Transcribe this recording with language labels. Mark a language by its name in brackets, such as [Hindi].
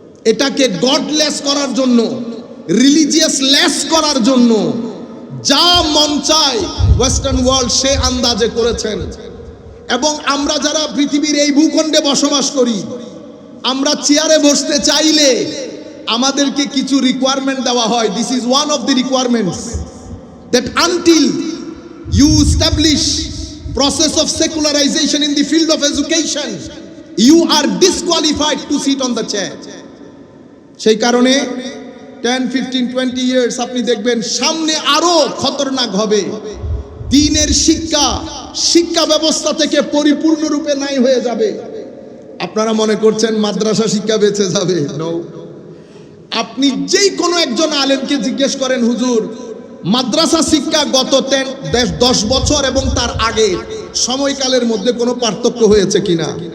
[Bangla] এটাকে গডলেস করার জন্য, রিলিজিয়াস লেস করার জন্য যা মন চায় ওয়েস্টার্ন ওয়ার্ল্ড সে আন্দাজে করেছেন। এবং আমরা যারা পৃথিবীর এই ভূখণ্ডে বসবাস করি, আমরা চেয়ারে বসতে চাইলে আমাদেরকে কিছু রিকোয়ারমেন্ট দেওয়া হয়। [English] This is one of the requirements, that until you establish process of secularization in the field of education, you are disqualified to sit on the chair. [Bangla] সেই কারণে 10, 15, 20 years আপনি দেখবেন সামনে আরো খতরনাক হবে। দ্বীনের শিক্ষা ব্যবস্থা থেকে পরিপূর্ণরূপে নাই হয়ে যাবে। আপনারা মনে করছেন মাদ্রাসা শিক্ষা বেঁচে যাবে? নো। আপনি যেই কোনো একজন আলেমকে জিজ্ঞেস করেন, হুজুর মাদ্রাসা শিক্ষা গত 10 বছর এবং তার আগে সময়কালের মধ্যে কোনো পার্থক্য হয়েছে কিনা?